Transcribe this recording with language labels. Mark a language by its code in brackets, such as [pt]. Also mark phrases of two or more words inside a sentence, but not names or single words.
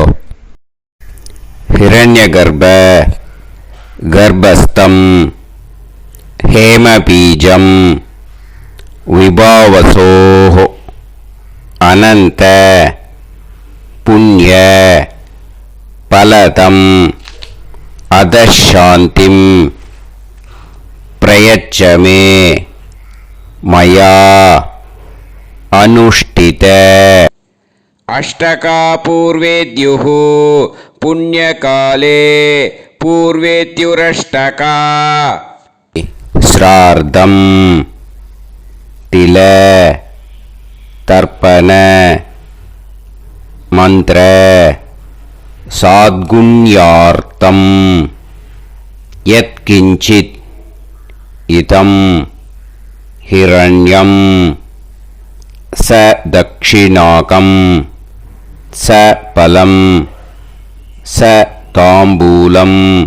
[sa] हिरण्य गर्भ गर्भस्थं हेमबीजं विभावसोः अनन्त पुण्य फलदं अतश्शान्तिं प्रयच्छमे मया अनुष्ठित. अष्टका पूर्वेद्युः पुण्यकाले पूर्वेद्युरष्टका. श्राद्धं तिल तर्पण मन्त्र साद्गुण्यार्थं यत्किञ्चित् इदं हिरण्यं च दक्षिणाकं च फलं च ताम्बूलं